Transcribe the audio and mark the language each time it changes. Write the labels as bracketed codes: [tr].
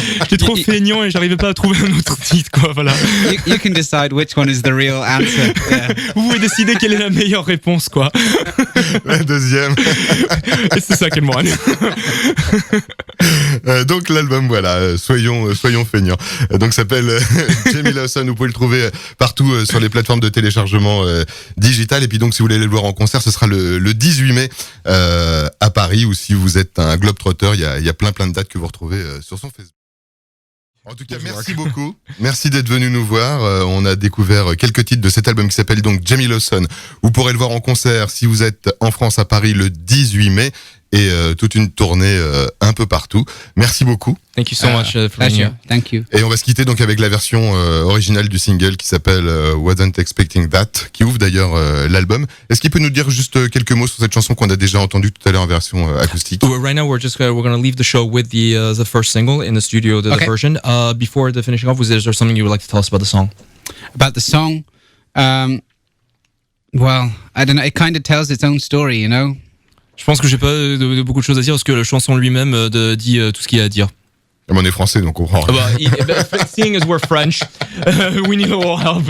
[fr] J'étais trop feignant et j'arrivais pas à trouver un autre titre, quoi. Voilà. [en] You can decide which one is the real answer. Yeah. [fr] Vous pouvez décider quelle est la meilleure réponse, quoi. La deuxième. Et c'est ça qu'elle me rend. Donc l'album, voilà, soyons feignants. Donc s'appelle Jamie Lawson. Vous pouvez le trouver partout sur les plateformes de téléchargement digital. Et puis donc si vous voulez aller le voir en concert, ce sera le 18 mai à Paris. Ou si vous êtes un globetrotter, il y a plein de dates que vous retrouvez sur son Facebook. En tout cas, merci beaucoup. Merci d'être venu nous voir. On a découvert quelques titres de cet album qui s'appelle donc Jamie Lawson. Vous pourrez le voir en concert si vous êtes en France à Paris le 18 mai et toute une tournée un peu partout. Merci beaucoup. [en] Thank you so much for being here. Thank you. [fr] Et on va se quitter donc avec la version originale du single qui s'appelle Wasn't Expecting That, qui ouvre d'ailleurs l'album. Est-ce qu'il peut nous dire juste quelques mots sur cette chanson qu'on a déjà entendue tout à l'heure en version acoustique? [en] Right now we're going to leave the show with the first single in the studio, the version. Before the finishing off, is there something you would like to tell us about the song? About the song, well, I don't know. It kind of tells its own story, you know. [fr] Je pense que j'ai pas beaucoup de choses à dire parce que la chanson lui-même dit tout ce qu'il y a à dire. On est français, donc on comprend. [en] Seeing as we're French, we need a little help.